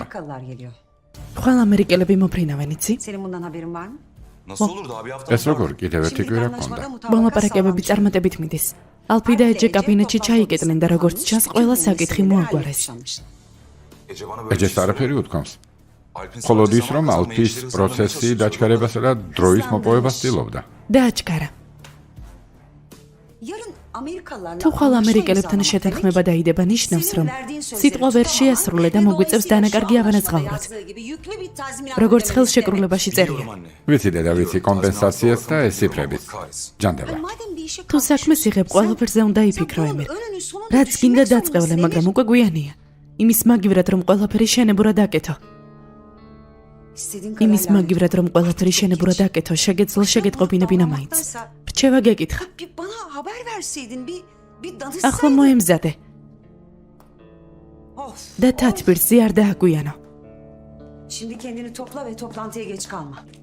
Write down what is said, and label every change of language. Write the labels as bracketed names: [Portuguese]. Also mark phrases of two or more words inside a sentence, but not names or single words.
[Turkish] Amerikalılar geliyor. [Georgian] ხვალ ამერიკელები მოფრინავენ, იცი? [Turkish] Senin bundan haberin var mı? Nasıl olur daha bir hafta [Georgian] ეს როგორ კიდევ ერთი კვირა გქონდა. მოლაპარაკებები წარმატებით მიდის. ალფი და ეჯე კაბინეტში ჩაიგედნენ და როგორც ჩანს, ყველა საკითხი მოაგვარეს. [Turkish] Ece bana böyle [Georgian] ეჯეს არაფერი უთქვამს. [Turkish] Alp'in [Georgian] მხოლოდ [Turkish] sadece [Georgian] ის, რომ [Turkish] zaman kazanmayı [Georgian] ალფის [Turkish] işleri [Georgian] პროცესი [Turkish] sanmaya [Georgian] დაჩქარებასა და დროის მოპოვებას ცდილობდა. დააჩქარა. Yarın Amerikalılarla თუ ხვალ ამერიკელებთან შეთანხმება დაიდება, ნიშნავს, რომ სიტყვა ვერ შეასრულე და მოგვიწევს დანაკარგი ავანაწყავრად. როგორც ხელშეკრულებაში წერია. ვიცი დედა, ვიცი კომპენსაციაც და ეს ციფრებიც. ჯანდება. თუ საქმეს იღებ, ყველაფერზე უნდა იფიქრო ემერ. რაც გინდა დაწყევლე, მაგრამ უკვე გვიანია. იმის მაგივრად, რომ ყველაფერი შენებურად აკეთო. იმის მაგივრად, რომ ყველაფერი შენებურად აკეთო, შეგეძლო შეგეტყობინებინა მაინც. რჩევა გეკითხა. [Turkish] Bana haber verseydin bir danışsaydın. [Georgian] ახლა მოემზადე Of. და თათბირზე არ დააგვიანო. [Turkish] Şimdi kendini topla ve toplantıya geç kalma.